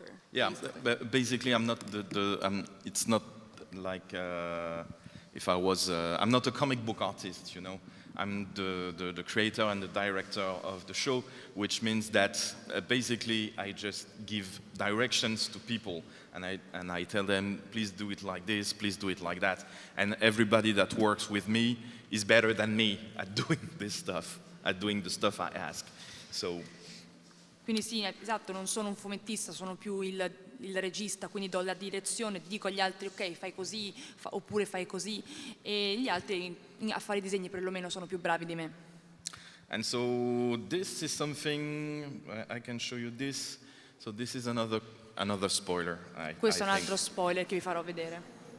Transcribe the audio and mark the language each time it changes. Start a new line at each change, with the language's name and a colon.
English: Yeah, but basically I'm not it's not like if I was, I'm not a comic book artist, I'm the creator and the director of the show, which means that basically I just give directions to people and I tell them, please do it like this, please do it like that. And everybody that works with me is better than me at doing this stuff, at doing the stuff I ask. So.
Italian: Quindi sì, esatto, non sono un fumettista, sono più il regista, quindi do la direzione, dico agli altri ok, fai così, oppure fai così, e gli altri a fare i disegni perlomeno sono più bravi di me.
English: And so this is something, I can show you this, so this is another spoiler.
Italian: Questo è un altro spoiler che vi farò vedere.